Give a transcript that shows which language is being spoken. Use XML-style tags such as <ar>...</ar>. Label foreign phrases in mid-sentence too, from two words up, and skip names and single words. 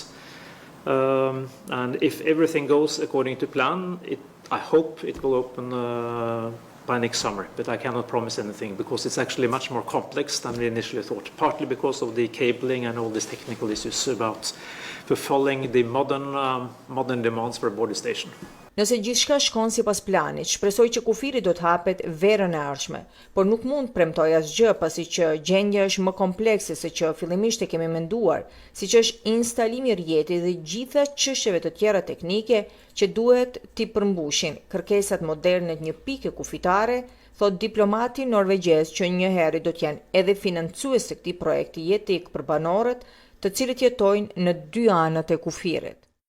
<en>And if everything goes according to plan, I hope it will open by next summer, but I cannot promise anything because it's actually much more complex than we initially thought, partly because of the cabling and all these technical issues about fulfilling the modern demands for a border station.</en> <sq>Nëse gjithçka shkon sipas planit, shpresoj që kufiri do të hapet verën e ardhshme, por nuk mund premtoj asgjë pasi që gjendja është më komplekse se që fillimisht e kemi menduar, siç është instalimi i rrjetit dhe gjitha çështjeve të tjera teknike që duhet t'i përmbushin kërkesat moderne të një pike kufitare, thot diplomati norvegjez që një herë do të janë edhe financues të këtij projekti jetik për banorët, të cilët jetojnë në dy anët e kufirit.</sq>